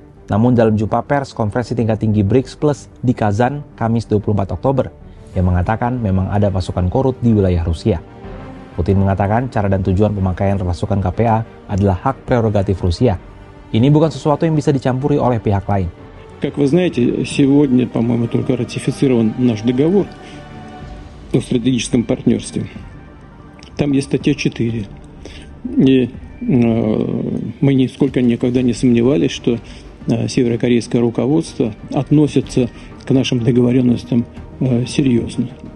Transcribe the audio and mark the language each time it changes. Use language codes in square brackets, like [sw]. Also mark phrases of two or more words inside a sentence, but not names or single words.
[id] Namun dalam jumpa pers konferensi tingkat tinggi BRICS Plus di Kazan, Kamis 24 Oktober, yang mengatakan memang ada pasukan Korut di wilayah Rusia. Putin mengatakan cara dan tujuan pemakaian pasukan KPA adalah hak prerogatif Rusia. Ini bukan sesuatu yang bisa dicampuri oleh pihak lain. [ru] Как вы знаете, сегодня, по-моему, только ратифицирован наш договор о стратегическом партнерстве. Там есть статья 4. И мы нисколько никогда не сомневались, что северокорейское руководство относится к нашим договоренностям серьезно.